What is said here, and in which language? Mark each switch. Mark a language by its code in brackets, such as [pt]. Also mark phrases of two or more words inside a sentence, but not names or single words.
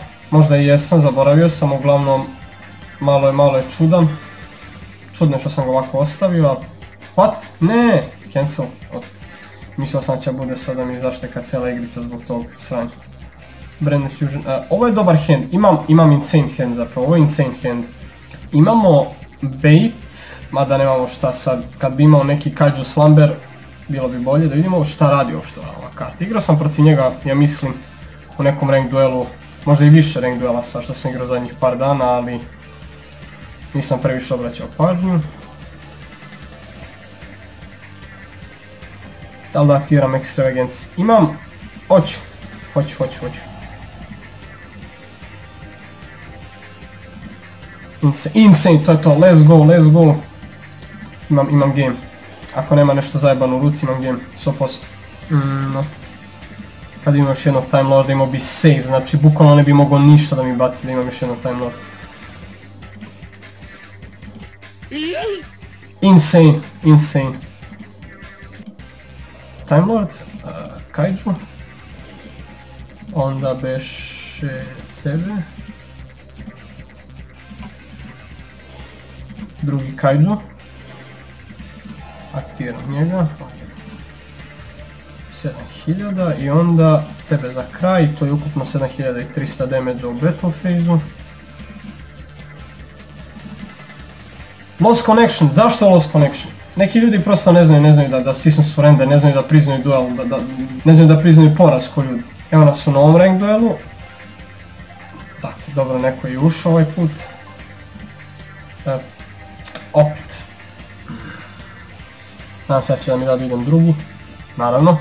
[sr] Možda i jesam, zaboravio sam, uglavnom malo je čudan. Čudno je što sam ga ovako ostavio, a... [en] What? Ne! Cancel. [sr] Mislio sam da će bude sada mi zašteka cijela igrica zbog tog sranja. Branded Fusion, ovo je dobar hand, imam [en] insane hand [sr] zapravo, ovo je [en] insane hand. [sr] Imamo bait, mada nemamo šta sad, kad bi imao neki Kaiju Slumber, bilo bi bolje da vidimo šta radi uopšte ova karta. Igrao sam protiv njega, ja mislim, u nekom rank duelu, možda i više rank duela sad što sam igrao zadnjih par dana, ali nisam previše obraćao pažnju. Da li da aktiviram Extravagance? Imam, hoću. Insane, to je to, [en] let's go. [sr] Imam game. Ako nema nešto zajebano u ruci, imam game, 100%. [en] No. [sr] Kad imam još jednog Time Lorda, imao bi save, znači bukvalno ne bi mogao ništa da mi baci da imam još jednog Time Lorda. Insane. Time Lord, Kaiju. Onda beše tebe. Drugi Kaiju. Aktiviram njega. 7000 i onda tebe za kraj, to je ukupno 7300 damage u [en] battle phase-u. Lost connection, [sr] zašto [en] lost connection? [sr] Neki ljudi prosto ne znaju da stisnu surrender, ne znaju da priznaju duel, ne znaju da priznaju poraz ko ljudi. Evo nas u novom rank duelu. Tako, dobro, neko je ušao ovaj put. Opet. Nadam se da će da mi da idem drugi, naravno.